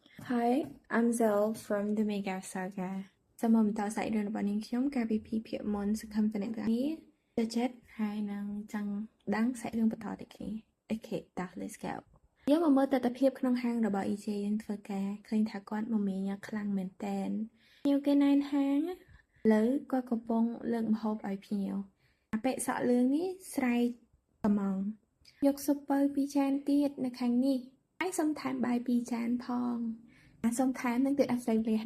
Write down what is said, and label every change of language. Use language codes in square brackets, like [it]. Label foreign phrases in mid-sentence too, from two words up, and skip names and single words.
[en] Hi, I'm Zell from the Mega Saga. [km] សូមបន្តសាច់រឿងរបស់នាងខ្ញុំកាលពីភាគមុនសង្ឃឹមតែអ្នកទាំងអស់គ្នាចិត្តហើយនឹងចង់ដឹងសាច់រឿងបន្តទៀតគ្នា [en] Okay, let's go. [km] យើងមកមើលទស្សនភាពក្នុងហាងរបស់ EJ យើងធ្វើការឃើញថាគាត់មមាញឹកខ្លាំងមែនតើភ្ញៀវគេណែនហាងលើគាត់កំពុងលើកម្ហូបឲ្យភ្ញៀវអាប៉ែសក់លឿងនេះស្រែកកំងយកស៊ុបពៅពីចានទៀតនៅខាងនេះហើយសុំថែមបាយពីចានផងសុំថែមនឹងទៅអត់ស្រីលះ